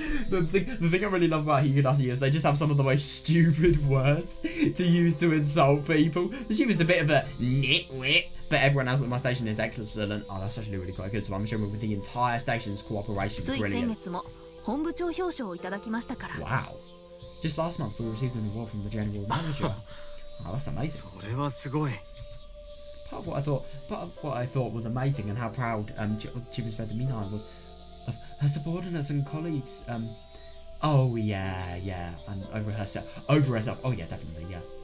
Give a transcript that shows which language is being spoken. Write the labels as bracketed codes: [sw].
[en] the thing I really love about Higurashi is they just have some of the most stupid words to use to insult people. The chief is a bit of a nitwit, but everyone else at my station is excellent. Oh, that's actually really quite good. So I'm sure with the entire station's cooperation, brilliant. [ja] つい先月も本部長表彰をいただきましたから。 [en] Wow. Just last month we received an award from the general manager. Oh, that's amazing. [ja] それはすごい。 [en] Part of what I thought was amazing and how proud Chief Inspector Minai was of her subordinates and colleagues. Oh yeah, and over herself. Oh yeah, definitely, yeah.